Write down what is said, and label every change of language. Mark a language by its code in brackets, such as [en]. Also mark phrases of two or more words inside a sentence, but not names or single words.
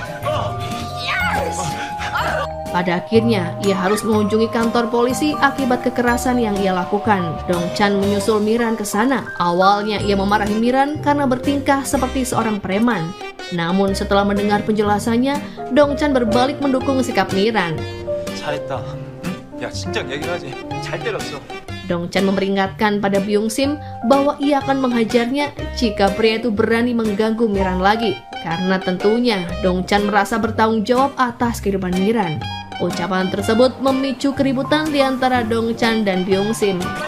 [id] Pada akhirnya, ia harus mengunjungi kantor polisi akibat kekerasan yang ia lakukan. Dong Chan menyusul Miran ke sana. Awalnya ia memarahi Miran karena bertingkah seperti seorang preman. Namun setelah mendengar penjelasannya, Dong Chan berbalik mendukung sikap Miran. [ko] 잘했다. 응? 야 진작 얘기를 하지. 잘 때렸어. [id] Dong Chan memperingatkan pada Byung-sim bahwa ia akan menghajarnya jika pria itu berani mengganggu Miran lagi. Karena tentunya Dong Chan merasa bertanggung jawab atas kehidupan Miran. Ucapan tersebut memicu keributan di antara Dong Chan dan Byung-sim.